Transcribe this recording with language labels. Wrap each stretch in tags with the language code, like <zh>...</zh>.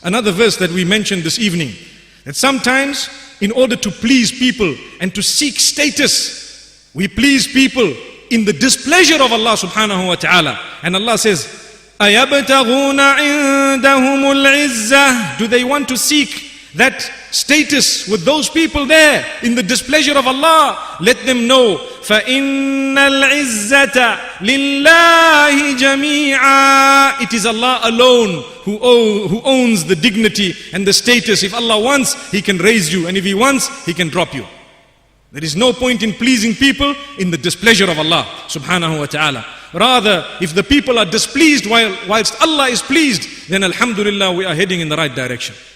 <en>Another verse that we mentioned this evening, that sometimes in order to please people and to seek status, we please people in the displeasure of Allah subhanahu wa ta'ala. And Allah says,</en> <ar>أَيَبْتَغُونَ عِنْدَهُمُ الْعِزَّةِ.</ar> <en>Do they want to seek that status with those people there in the displeasure of Allah? Let them know,</en> <ar>فَإِنَّ الْعِزَّةَ لِلَّهِ جَمِيعًا.</ar> <en>It is Allah alone who owns the dignity and the status. If Allah wants, He can raise you, and if He wants, He can drop you. There is no point in pleasing people in the displeasure of Allah subhanahu wa ta'ala. Rather, if the people are displeased whilst Allah is pleased, then alhamdulillah we are heading in the right direction.</en>